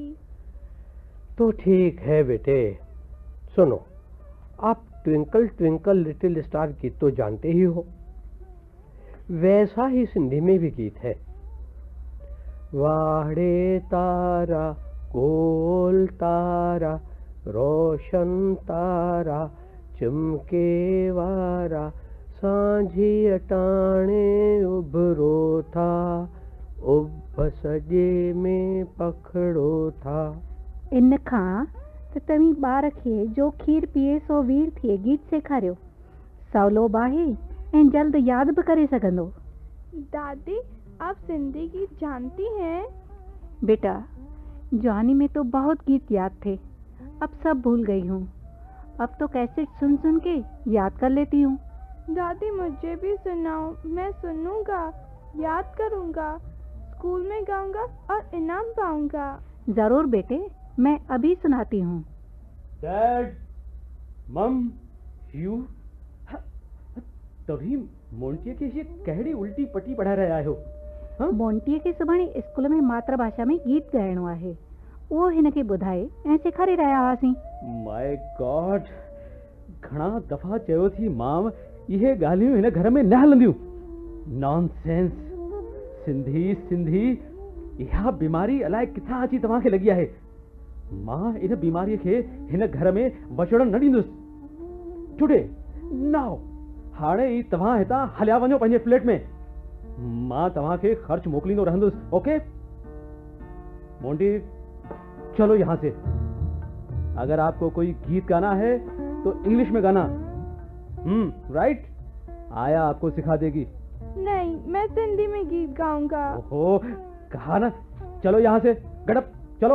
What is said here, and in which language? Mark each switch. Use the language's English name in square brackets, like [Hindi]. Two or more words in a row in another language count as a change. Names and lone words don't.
[Hindi] तो ठीक है बेटे, सुनो, आप ट्विंकल ट्विंकल लिटिल स्टार गीत तो जानते ही हो, वैसा ही सिंधी में भी गीत है। [Sindhi] वाड़े तारा गोल तारा, रोशन तारा चमके वारा, सांझी अटाणे उभरो था, उभ सजे में पखड़ो था। इन खां त तव्हीं ॿार खे जो खीर पीए सो वीर थिए गीत सेखारियो। सवलो बि आहे ऐं जल्द यादि बि करे सघंदो। [Hindi] दादी, आप सिंधी गीत जानती हैं? बेटा, जवानी में तो बहुत गीत याद थे, अब सब भूल गई हूँ। अब तो कैसेट सुन सुन के याद कर लेती हूँ। दादी, मुझे भी सुनाओ, मैं सुनूंगा, याद करूंगा, स्कूल में गाऊंगा और इनाम पाऊंगा। जरूर बेटे, मैं अभी सुनाती हूँ। [English] dad, mom, [Sindhi] यू तभी मोंटीअ खे ये कहिड़ी उल्टी पटी पढ़ाए रहिया आहियो? हाँ? मोंटीअ खे सुभाणे स्कूल में मातृभाषा में गीत ॻाइणो आहे, उहो हिन खे ॿुधाए ऐं सेखारे रहिया हुआसीं। [English] my god, [Sindhi] घणा दफ़ा चयो थी मां, इहे ॻाल्हियूं हिन घर में न हलंदियूं। नॉनसेंस। सिंधी सिंधी, इहा बीमारी अलाए किथां अची तव्हांखे लॻी आहे। मां इन बीमारीअ खे हिन घर में वचण न ॾींदुसि। [English] today, now, [Sindhi] हाणे ई तव्हां हितां हलिया वञो पंहिंजे फ्लैट में। मां तव्हांखे ख़र्च मोकिलींदो रहंदुसि, ओके? [Hindi] मोंटी, चलो यहाँ से। अगर आपको कोई गीत गाना है तो इंग्लिश में गाना। राइट? आया आपको सिखा देगी। नहीं, मैं सिंधी में गीत गाऊंगा। ओहो, कहा ना, चलो यहाँ से, गड़प, चलो।